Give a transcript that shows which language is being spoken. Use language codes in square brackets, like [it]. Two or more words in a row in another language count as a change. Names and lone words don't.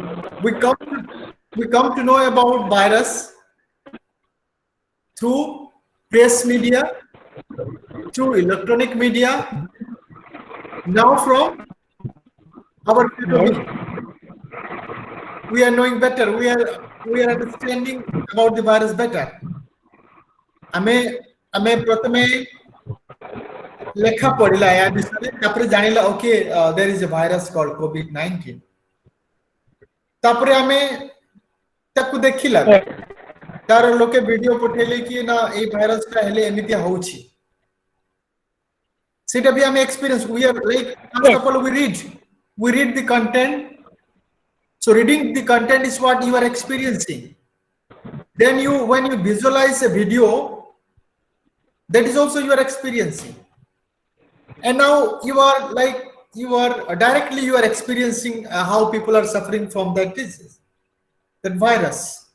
[en] We come to know about virus through press media, through electronic media, now from our we are knowing better, we are understanding about the virus better. [or] ଆମେ ପ୍ରଥମେ ଲେଖା ପଢିଲା ଏହା ବିଷୟରେ, ତାପରେ ଜାଣିଲା ଓକେ [en] there is a virus called COVID-19. [or] ତାପରେ ଆମେ ତାକୁ ଦେଖିଲା, ତାର ଲୋକେ ଭିडिଓ ପଠେଇଲେ କି ନା ଏଇ ଭାଇରସଟା ହେଲେ ଏମିତି ହଉଛି, ସେଟା ବି ଆମେ experience. [en] We are like, first of all, we read the content. So reading the content is what you are experiencing. Then when you visualize a video, that is also you are experiencing. And now you are directly experiencing how people are suffering from that disease, that virus.